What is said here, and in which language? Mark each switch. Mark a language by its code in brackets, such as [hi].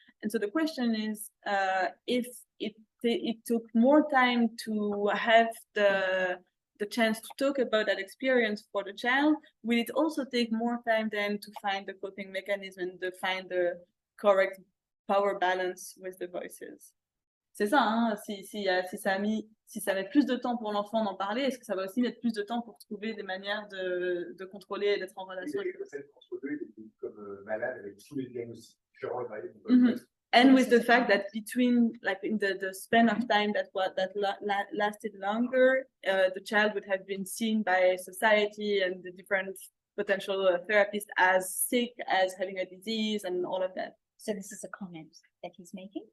[en] And so the question is, if it took more time to have the chance to talk about that experience for the child, will it also take more time then to find the coping mechanism and to find the correct power balance with the voices? [fr] C'est ça, hein? Si ça met plus de temps pour l'enfant d'en parler, est-ce que ça va aussi mettre plus de temps pour trouver des manières de contrôler et d'être en relation avec eux? Entre deux, il était comme malade avec tous les diagnostics différents. [en] And with the fact that between, like, in the span of time that lasted longer, the child would have been seen by society and the different potential therapists as sick, as having a disease, and all of that. So this is a comment that he's making?